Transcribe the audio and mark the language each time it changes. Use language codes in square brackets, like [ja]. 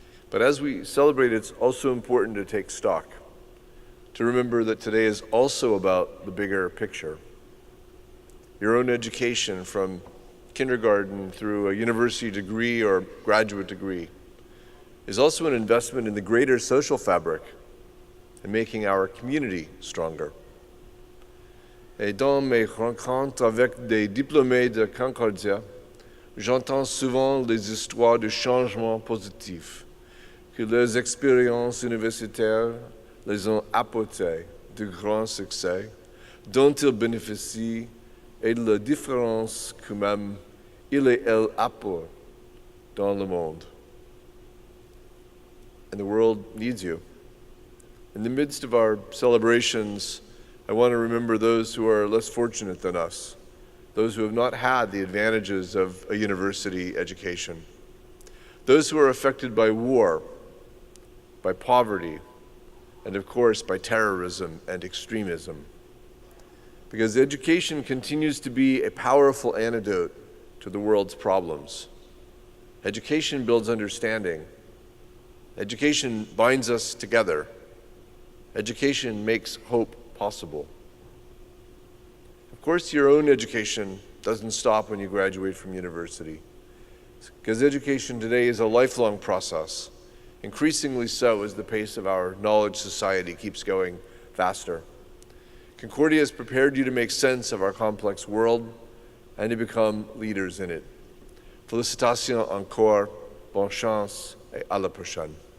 [en] But as we celebrate, it's also important to take stock, to remember that today is also about the bigger picture. Your own education from kindergarten through a university degree or graduate degree is also an investment in the greater social fabric and making our community stronger. [fr] Et dans mes rencontres avec des diplômés de Concordia, j'entends souvent des histoires de changements positifs, que leurs expériences universitaires les ont apporté de grands succès dont ils bénéficient et de la différence que même ils et elles apportent dans le monde. [en] And the world needs you. In the midst of our celebrations, I want to remember those who are less fortunate than us, those who have not had the advantages of a university education, those who are affected by war, by poverty, and of course by terrorism and extremism. Because education continues to be a powerful antidote to the world's problems. Education builds understanding. Education binds us together. Education makes hope possible. Of course, your own education doesn't stop when you graduate from university, because education today is a lifelong process, increasingly so as the pace of our knowledge society keeps going faster. Concordia has prepared you to make sense of our complex world and to become leaders in it. [fr] Félicitations encore, bonne chance, et à la prochaine.